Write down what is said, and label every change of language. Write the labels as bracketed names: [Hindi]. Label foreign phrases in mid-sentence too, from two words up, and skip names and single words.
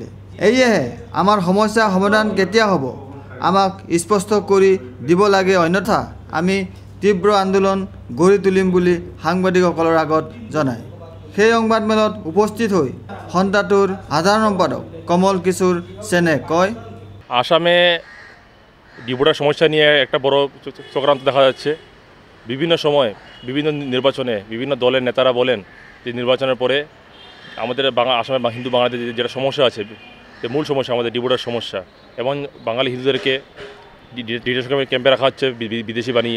[Assamese] এয়েহে আমাৰ সমস্যা সমাধান কেতিয়া হ'ব আমাক স্পষ্ট কৰি দিব লাগে, অন্যথা আমি তীব্ৰ আন্দোলন গঢ়ি তুলিম বুলি সাংবাদিকসকলৰ আগত জনায়। সেই সংবাদমেলত উপস্থিত হৈ সন্তাটোৰ সাধাৰণ সম্পাদক কমল কিশোৰ সেনে কয়, [Bangla] আসামে ডিভোটার সমস্যা নিয়ে একটা বড় চক্রান্ত দেখা যাচ্ছে। বিভিন্ন সময় বিভিন্ন নির্বাচনে বিভিন্ন দলের নেতারা বলেন যে নির্বাচনের পরে আমাদের আসামের হিন্দু বাঙালিদের যেটা সমস্যা আছে, যে মূল সমস্যা আমাদের ডিভোটার সমস্যা, এবং বাঙালি হিন্দুদেরকে [English] detention camp [Bangla] রাখা হচ্ছে বিদেশি বানিয়ে।